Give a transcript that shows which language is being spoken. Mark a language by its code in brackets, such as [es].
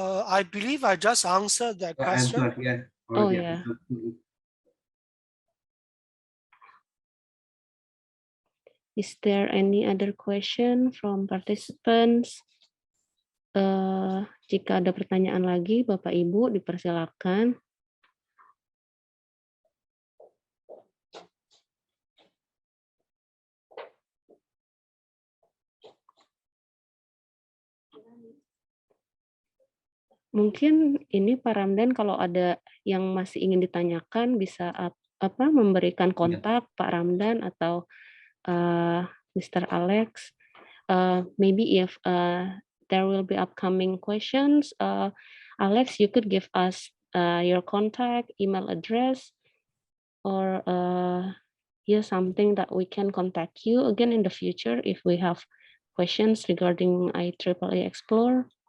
[en] I believe I just answered that question. Oh yeah. Is there any other question from participants? [id] Jika ada pertanyaan lagi, Bapak Ibu dipersilakan. Mungkin ini Pak Ramdan kalau ada yang masih ingin ditanyakan bisa memberikan kontak Pak Ramdan atau Mr. Alex. [en] Maybe if there will be upcoming questions, Alex, you could give us your contact, email address, or something that we can contact you again in the future if we have questions regarding IEEE Explore.